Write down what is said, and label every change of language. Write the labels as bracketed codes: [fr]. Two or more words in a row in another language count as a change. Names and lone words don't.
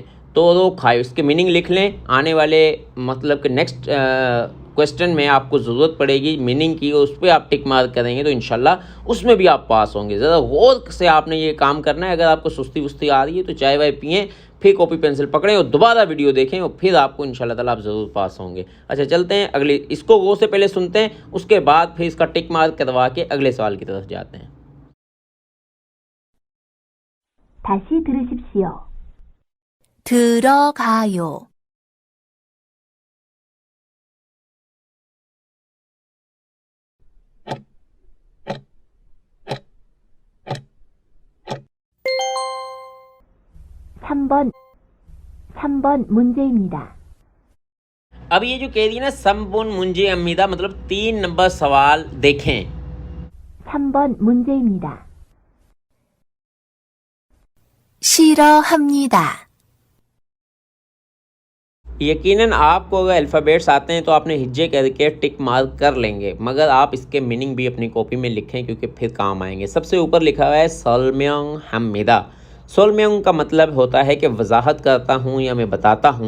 [ur] تورو کھایو، اس کے مِیننگ لکھ لیں۔ آنے والے مطلب کہ [en] next question [ur] میں آپ کو ضرورت پڑے گی مِیننگ کی، اس پر آپ [en] tick mark [ur] کریں گے تو [ar] إن شاء الله [ur] اس میں بھی آپ پاس ہوں گے. ذرا غور سے آپ نے یہ کام کرنا ہے۔ اگر آپ کو سستی وستی آ رہی ہے تو چائے وائے پئیں، پھر [en] copy pencil [ur] پکڑیں اور دوبارہ ویڈیو دیکھیں، اور پھر آپ کو [ar] إن شاء الله تعالى [ur] آپ ضرور پاس ہوں گے. اچھا، چلتے ہیں اگلے، اس کو غور سے پہلے سنتے ہیں، اس کے بعد پھر اس کا [en] tick mark [ur] کروا کے اگلے سوال کی طرف جاتے ہیں. [ko] 다시 들으십시오. 들어가요. 3번 문제입니다. [ur] اب یہ جو کہہ رہی ہے نا [ko] 삼번 문제입니다, [ur] ، مطلب 3 نمبر سوال دیکھیں. [ko] 3번 문제입니다. 싫어합니다. [ur] یقیناً آپ کو اگر الفابیٹس آتے ہیں تو آپ نے ہجے کر کے [en] tick mark [ur] کر لیں گے، مگر آپ اس کے مِیننگ بھی اپنی کاپی میں لکھیں کیونکہ پھر کام آئیں گے. سب سے اوپر لکھا ہوا ہے [ko] 설명합니다. [ur] ۔ سولمیونگ کا مطلب ہوتا ہے کہ وضاحت کرتا ہوں یا میں بتاتا ہوں.